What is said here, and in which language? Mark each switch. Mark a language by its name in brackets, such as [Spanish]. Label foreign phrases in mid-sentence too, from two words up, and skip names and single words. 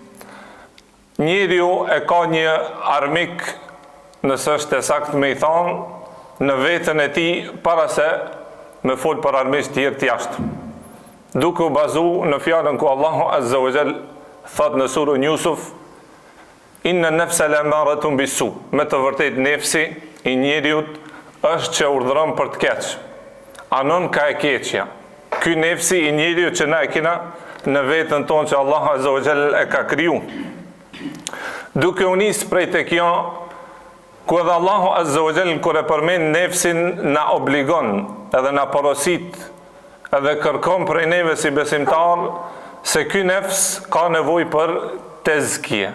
[Albanian] Njeriu e ka një armik, nëse është e saktë me i thonë, në vetën e tij para se me fol për armiq tjerë të jashtë. Duke u bazu në fjalën ku Allahu [Arabic] عز وجل [Albanian] thot në surën Yusuf, [Arabic] إن النفس لأمارة بالسوء, [Albanian] me të vërtet nefsi i njeriut është që urdhëron për të keq. Anon ka e keqja. Ky nefsi i njeriu që na e kena në vetën tonë që Allah [Arabic] عز وجل [Albanian] e ka kriju. Duke u nis prej te kjo, ku edhe Allahu [Arabic] عز وجل [Albanian] kur e përmend nefsin na obligon, edhe na porosit, edhe kërkon prej neve si besimtar se ky nefs ka nevojë për tezkije.